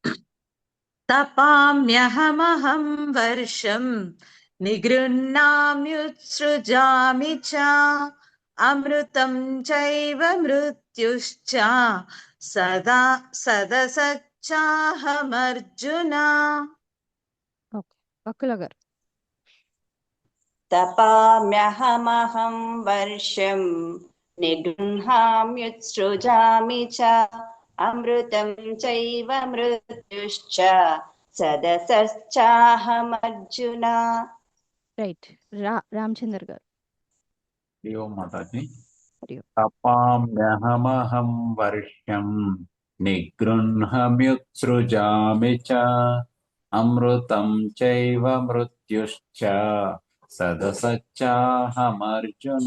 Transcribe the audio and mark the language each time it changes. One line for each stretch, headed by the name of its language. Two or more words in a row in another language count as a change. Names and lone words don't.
Sanskrit: తపామ్యహమహం వర్షం నిగృహ్ణామ్యుత్సృజామి చ అమృతం చైవ మృత్యుశ్చ సదా సదసచ్చాహమర్జున.
Telugu: ఓకే, వక్కుల గారు.
Sanskrit: तपाम्यहमहं वर्षं निगृह्णाम्युत्सृजामि च अमृतं चैव मृत्युश्च सदसश्चाहमर्जुन.
Telugu: రైట్. రామచంద్ర గారు.
Sanskrit: హరి ఓం మాతాజీ. హరి ఓం. తపామ్యహమహం వర్షం నిగృహ్ణమ్యుత్సృజామి చ అమృతం చైవ మృత్యుశ్చ సదసచ్చాహమర్జున.